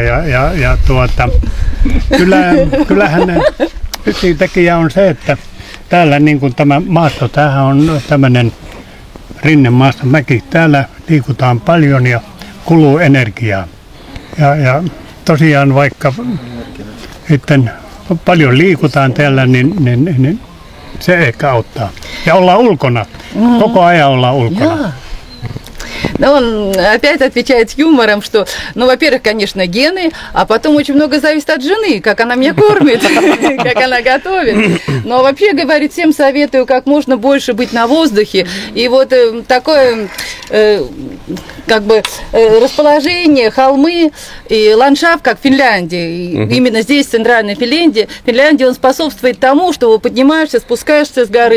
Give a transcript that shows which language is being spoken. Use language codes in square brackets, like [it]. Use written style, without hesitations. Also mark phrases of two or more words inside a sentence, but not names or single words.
[fi] Ja kyllähän yksi tekijä on se, että täällä niin kuin tämä maasto, tämähän on tämmöinen rinnemaasto mäki. Täällä liikutaan paljon ja kuluu energiaa. Ja tosiaan vaikka sitten paljon liikutaan täällä, niin se ehkä auttaa. Ja ollaan ulkona. Koko ajan ollaan ulkona. [ru] Но он опять отвечает с юмором, что, ну, во-первых, конечно, гены, а потом очень много зависит от жены, как она меня кормит, как она готовит. Но вообще, говорит, всем советую как можно больше быть на воздухе. И вот такое, как бы, расположение, холмы и ландшафт, как в Финляндии, именно здесь, в Центральной Финляндии, он способствует тому, что поднимаешься, спускаешься с горы.